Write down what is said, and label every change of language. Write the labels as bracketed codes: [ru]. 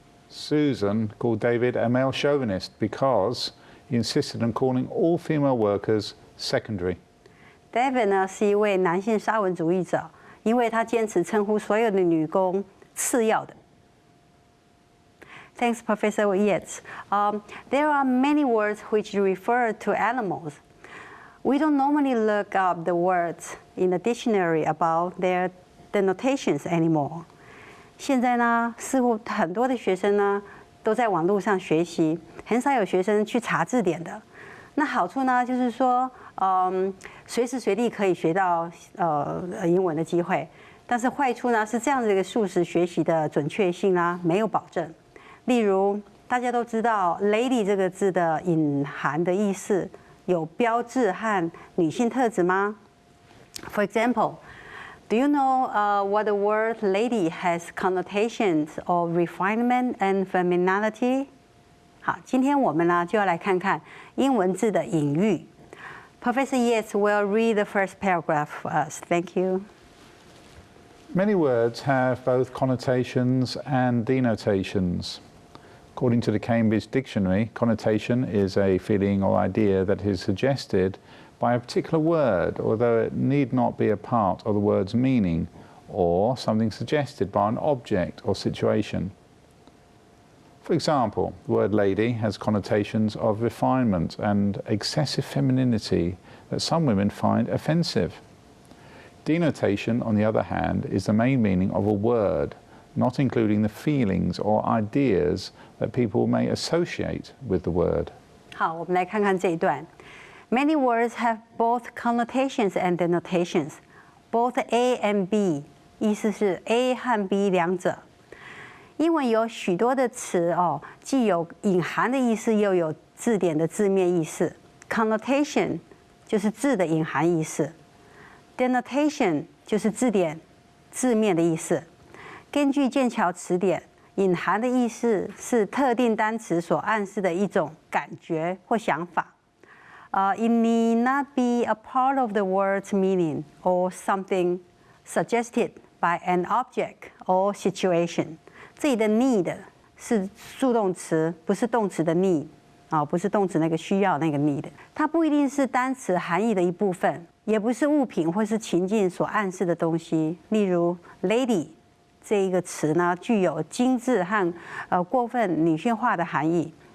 [en] Susan called David a male chauvinist because he insisted on calling all female workers secondary. [zh] David 呢是一位男性沙文主义者，因为他坚持称呼所有的女工次要的。 [en] Thanks, Professor Yates. There are many words which refer to animals. We don't normally look up the words in the dictionary about their denotations anymore. [zh] 现在呢，似乎很多的学生呢都在网络上学习，很少有学生去查字典的。那好处呢，就是说，随时随地可以学到英文的机会。但是坏处呢，是这样的一个速食学习的准确性啊，没有保证。例如，大家都知道 "lady" 这个字的隐含的意思有标志和女性特质吗 ？ [en] For example, do you know what the word "lady" has connotations of refinement and femininity? [zh] 好，今天我们呢就要来看看英文字的隐喻。 [en] Professor Yates will read the first paragraph for us. Thank you. Many words have both connotations and denotations. According to the Cambridge Dictionary, connotation is a feeling or idea that is suggested by a particular word, although it need not be a part of the word's meaning, or something suggested by an object or situation. For example, the word lady has connotations of refinement and excessive femininity that some women find offensive. Denotation, on the other hand, is the main meaning of a word, not including the feelings or ideas that people may associate with the word. [zh] 好，我们来看看这一段。 [en] Many words have both connotations and denotations. Both A and B [zh] 意思是 A 和 B 两者。英文有许多的词既有隐含的意思，又有字典的字面意思。 Connotation 就是字的隐含意思。Denotation 就是字典字面的意思。根据剑桥词典，隐含的意思是特定单词所暗示的一种感觉或想法。 [en] It need not be a part of the word's meaning or something suggested by an object or situation. [zh] 这里的 need 是助动词，不是动词的 need 不是动词那个需要那个 need。它不一定是单词含义的一部分，也不是物品或是情境所暗示的东西。例如 lady 这一个词呢，具有精致和过分女性化的含义。